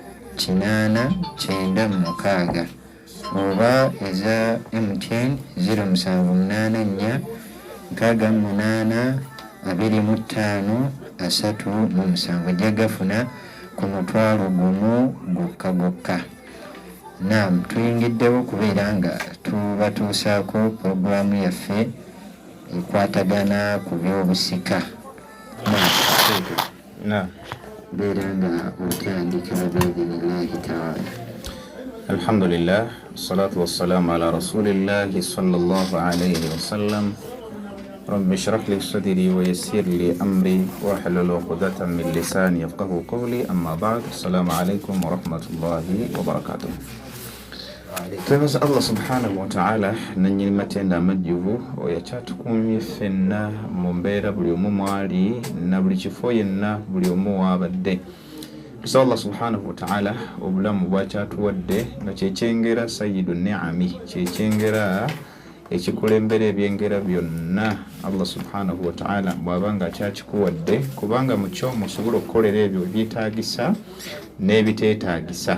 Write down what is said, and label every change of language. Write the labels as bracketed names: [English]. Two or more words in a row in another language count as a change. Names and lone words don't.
[Ganda] 896 oba eza MTN 0784 68 25 37 ojja gafuna ku mutwalo gumu gokka. Naam, tuyingiddewo kubeera nga tubatuusaako puroguramu yaffe ekwatagana ku byobusika. Beera nga otandika [Arabic] بإذن الله تعالى. الحمد لله والصلاة والسلام على رسول الله صلى الله عليه وسلم. رب اشرح لي صدري ويسر لي أمري واحلل عقدة من لساني يفقهوا قولي أما بعد. السلام عليكم ورحمة الله وبركاته. [Ganda] Twebaza [Arabic] الله سبحانه وتعالى [Ganda] nannyini matenda amajjuvu oyakyatukumye ffenna mu mbeera buli omu mwali na buli kifo yenna buli omu waabadde. Tusaba [Arabic] الله سبحانه وتعالى [Ganda] obulamu bwakyatuwadde nga kyekyengera [Arabic] سيد النعم, [Ganda] kyekyengera ekikulembera ebyengera byonna [Arabic] الله سبحانه وتعالى [Ganda] bw'abanga akyakikuwadde, kubanga mu kyo musobola okukolera ebyo byetaagisa n'ebiteetaagisa.